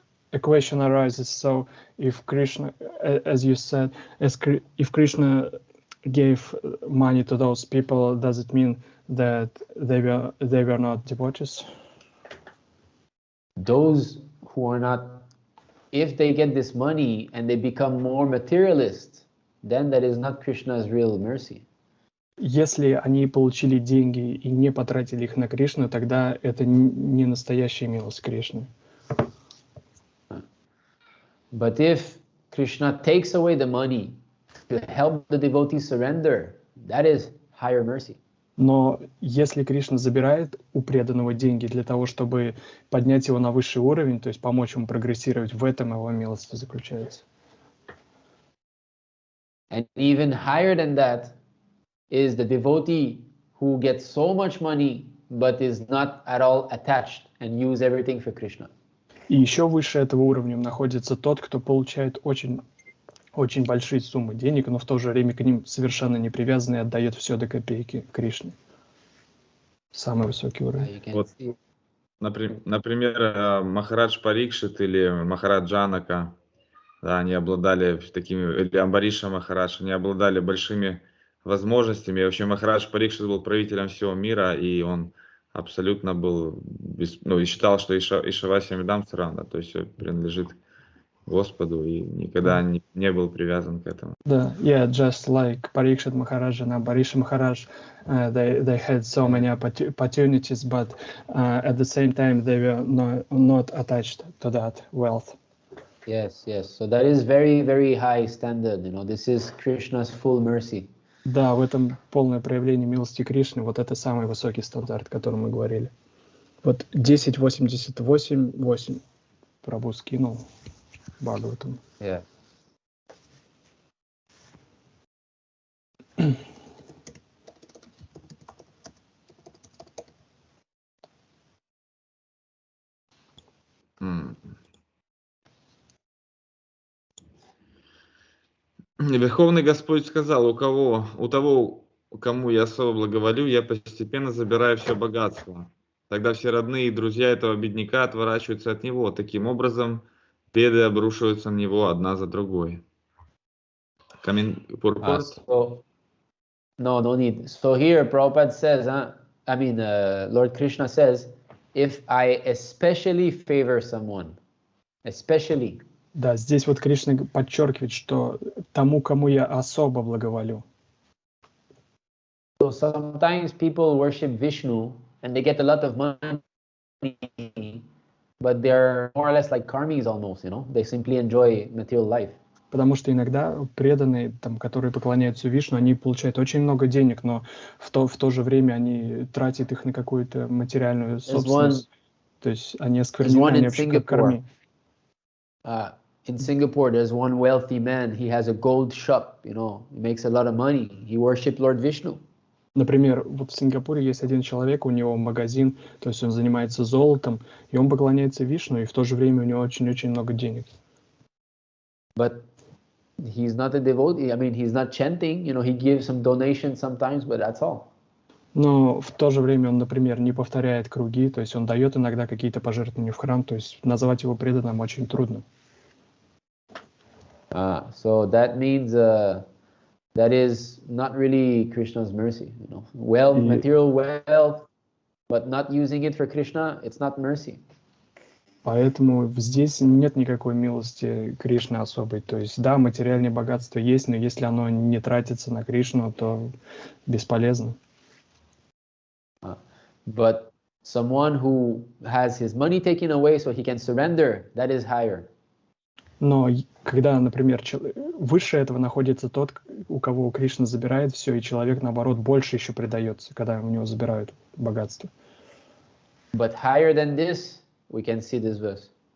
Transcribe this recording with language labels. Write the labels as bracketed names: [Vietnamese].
[English] The question arises, so if Krishna, as you said, if Krishna gave money to those people, does it mean that they were not devotees? Those who are not, if they get this money and they become more materialist, then that is not Krishna's real mercy. [Russian] Если они получили деньги и не потратили их на Кришну, тогда это не настоящая милость Кришны. [English] But if Krishna takes away the money to help the devotee surrender, that is higher mercy. [Russian] Но если Кришна забирает у преданного деньги для того, чтобы поднять его на высший уровень, то есть помочь ему прогрессировать, в этом его милость заключается. [English] And even higher than that is the devotee who gets so much money but is not at all attached and use everything for Krishna. [Russian] И еще выше этого уровня находится тот, кто получает очень большие суммы денег, но в то же время к ним совершенно не привязан и отдает все до копейки Кришне. Самый высокий уровень. Вот, например, Махарадж Парикшит или Махарадж Джанака, да, они обладали такими, или Амбариша Махарадж, они обладали большими возможностями. И вообще Махарадж Парикшит был правителем всего мира, и он абсолютно был, и считал, что Ишаваси Мидам Саранда, то есть принадлежит Господу, и никогда не был привязан к этому. [English] Да, just like Parikshit Maharaj and Ambarisha Maharaj, they had so many opportunities, but at the same time they were not attached to that wealth. Yes. So that is very, very high standard. You know, this is Krishna's full mercy. [Russian] Да, в этом полное проявление милости Кришны, вот это самый высокий стандарт, о котором мы говорили. Вот 10.88.8 Прабху скинул Бхагаватам. [English] Yeah. [Russian] Верховный Господь сказал, у того, кому я особо благоволю, я постепенно забираю все богатство. Тогда все родные и друзья этого бедняка отворачиваются от него. Таким образом, беды обрушиваются на него одна за другой. [English] Purport? So, no need. So here Prabhupada says, Lord Krishna says, if I especially favor someone, especially. [Russian] Да, здесь вот Кришна подчеркивает, что тому, кому я особо благоволю. [English] So sometimes people worship Vishnu and they get a lot of money, but they're more or less like karmis almost, you know? They simply enjoy material life. [Russian] Потому что иногда преданные, там, которые поклоняются Вишну, они получают очень много денег, но в то же время они тратят их на какую-то материальную собственность. То есть они осквернены, они вообще как карми. [English] In Singapore, there's one wealthy man. He has a gold shop, you know. He makes a lot of money. He worships Lord Vishnu. [Russian] Например, вот в Сингапуре есть один человек, у него магазин, то есть он занимается золотом, и он поклоняется Вишну, и в то же время у него очень-очень много денег. [English] But he's not a devotee. I mean, he's not chanting. You know, he gives some donations sometimes, but that's all. [Russian] Но в то же время он, например, не повторяет круги, то есть он дает иногда какие-то пожертвования в храм, то есть назвать его преданным очень трудно. [English] So that means that is not really Krishna's mercy, you know. Wealth, material wealth, but not using it for Krishna, it's not mercy. [Russian] Поэтому здесь нет никакой милости Кришны особой. То есть, да, материальное богатство есть, но если оно не тратится на Кришну, то бесполезно. [English] But someone who has his money taken away so he can surrender, that is higher. [Russian] Но когда, например, выше этого находится тот, у кого Кришна забирает все, и человек, наоборот, больше еще предается, когда у него забирают богатство. [English] But higher than this, we can see this verse.